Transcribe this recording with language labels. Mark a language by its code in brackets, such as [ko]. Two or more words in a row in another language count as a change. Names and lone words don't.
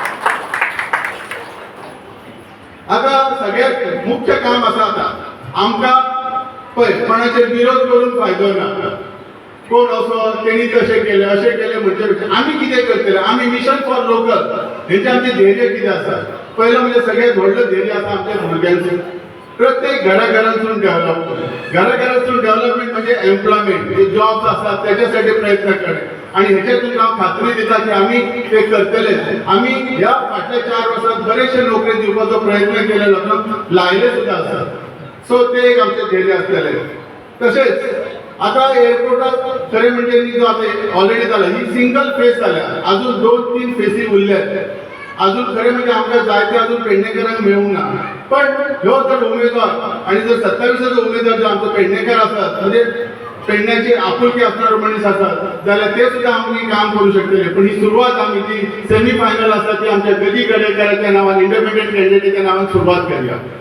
[kok] आता सगळ्यात मुख्य काम आसा आता आमकां पळय कोणाचेर विरोध करून फायदो ना कोण असो तेणी कशें केलें अशें केलें म्हणजे आमी कितें करतले आमी मिशन फॉर लोकल हेंचे आमचें ध्येय कितें आसा पयलो म्हणजे सगळ्यात व्हडलो ध्येय आसा आमच्या भुरग्यांचें प्रत्येक घराघरांतून [mr] डेव्हलपमेंट म्हणजे एम्प्लॉयमेंट जे जॉब्स असतात त्याच्यासाठी प्रयत्न करणे [kok] आणि ह्याच्यातून हांव खात्री दिता की आम्ही ते करतले आम्ही ह्या फाटल्या 4 वर्षांत बरेचशे नोकरी दिवपाचो प्रयत्न केले लोकांक लायले सुद्धा असतात सो ते एक आमचे ध्येय असलेले तसेच आता एअरपोर्टात खरे म्हणजे जो आता ऑलरेडी झाला ही सिंगल फेज झाल्या अजून 2-3 फेसी उरल्यात अजून खरे म्हणजे आमकां जाय ते अजून पेडणेकरांक मेळूंक ना पण ह्यो जर उमेदवार आणि जर 27 उमेदवार जो आमचो पेडणेकर आसात म्हणजे पेडण्याची आपुलकी असणारे मनीस असतात जाल्यार ते सुद्धा आम्ही काम करू शकतले पण ही सुरुवात आम्ही जी [en] semi final [kok] आसा ती आमच्या गदी गडेकराच्या नावान [en] independent candidate [kok] नावान सुरुवात करूया